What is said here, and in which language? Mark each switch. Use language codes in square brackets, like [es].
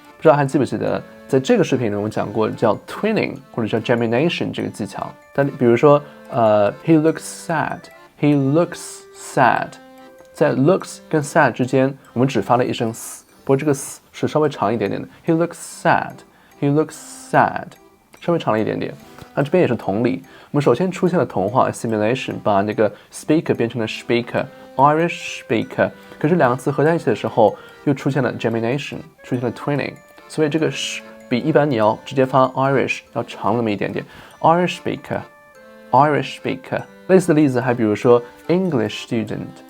[zh] 不知道还记不记得在这个视频里我们讲过叫 twinning 或者叫 gemination 这个技巧。但比如说 [en] he looks sad，he looks sad， [zh] 在 looks 跟 sad 之间我们只发了一声 s， 不过这个 s 是稍微长一点点的。 [en] he looks sad，he looks sad， [zh] 稍微长了一点点。那这边也是同理，我们首先出现了同化 assimilation， 把那个 speaker 变成了 speaker，Irish speaker， 可是两个词合在一起的时候又出现了 gemination， 出现了 twinning， 所以这个 sh 比一般你要直接发 Irish 要长那么一点点。 [en] Irish speaker，Irish speaker。 [zh] 类似的例子还比如说 English student，